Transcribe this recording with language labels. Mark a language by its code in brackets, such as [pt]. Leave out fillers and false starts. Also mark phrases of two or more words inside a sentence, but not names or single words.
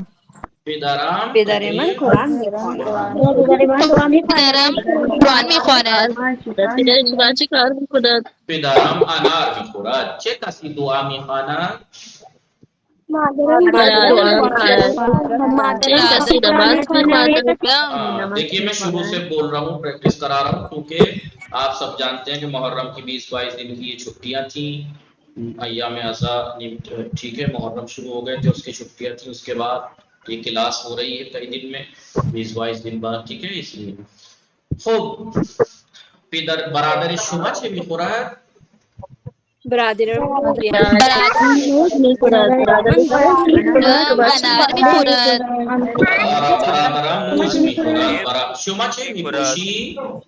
[fa] پدر من قرآن میخواند. پدرم قرآن میخواند. پدر شما چه کار میکند؟ پدرم انار میخورد. چه کسی دعا میخواند؟ مادرم دعا میکند. چه کسی نماز میخواند؟ [ur] دیکھیے میں شروع سے بول رہا ہوں، پریکٹس کرا رہا ہوں، کیونکہ آپ سب جانتے ہیں کہ محرم کی 20-22 دن کی یہ چھٹیاں تھیں، ایام اعضا ٹھیک ہے، محرم شروع ہو گئے تھے، اس کی چھٹیاں تھیں، اس کے بعد یہ کلاس ہو رہی ہے کئی دن میں 20-22 دن بعد، ٹھیک ہے، اس لیے خوب [fa] برادر شما چه میخورد؟ برادر برادرم انار میخورد. برادرم موز میخورد. شما چه میپوشی؟